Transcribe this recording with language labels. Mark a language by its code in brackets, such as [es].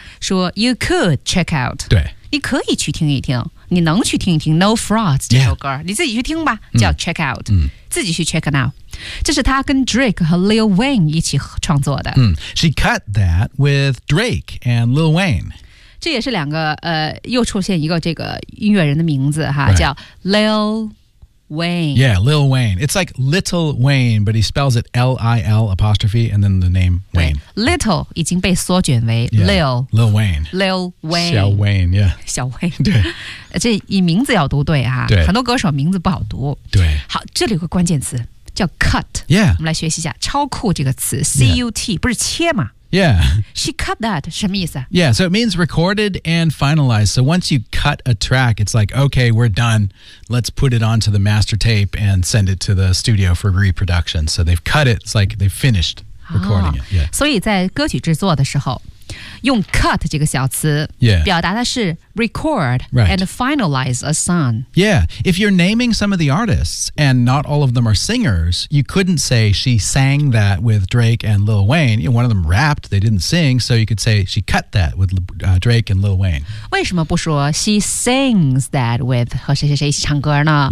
[en] 说 you could check out [zh] 对你可以去听一听你能去听一听 No Frauds 这首歌、 [en] yeah. [zh] 你自己去听吧叫 Check Out、 mm. 自己去 Check Out 这是他跟 Drake 和 Lil Wayne 一起创作的、 [en] mm. She cut that with Drake and Lil Wayne [zh] 这也是两个又出现一个这个音乐人的名字哈、 [en] right. [zh] 叫 Lil Wayne. [en] Yeah, Lil Wayne. It's like Little Wayne, but he spells it L-I-L apostrophe and then the name Wayne. [zh] Little 已经被缩卷为 Lil. [en] Yeah, Lil Wayne. Lil Wayne. [zh] 小 Wayne, yeah. 小 Wayne. 对。这以名字要读对啊。对。很多歌手名字不好读。对。好，这里有个关键词叫 cut. [en] Yeah. [zh] 我们来学习一下超酷这个词 C-U-T,、yeah. 不是切吗？ [en] Yeah. She cut that. [zh] 什么意思啊? [en] Yeah, so it means recorded and finalized. So once you cut a track, it's like, okay, we're done. Let's put it onto the master tape and send it to the studio for reproduction. So they've cut it. It's like they've finished recording it. Yeah. [zh] 所以在歌曲制作的时候用 cut 这个小词、 [en] yeah. [zh] 表达的是 record、 [en] right. and finalize a song. Yeah, if you're naming some of the artists and not all of them are singers, you couldn't say she sang that with Drake and Lil Wayne. You know, one of them rapped, they didn't sing, so you could say she cut that with、Drake and Lil Wayne. [zh] 为什么不说 [en] she sings that with [zh] 和谁谁谁一起唱歌呢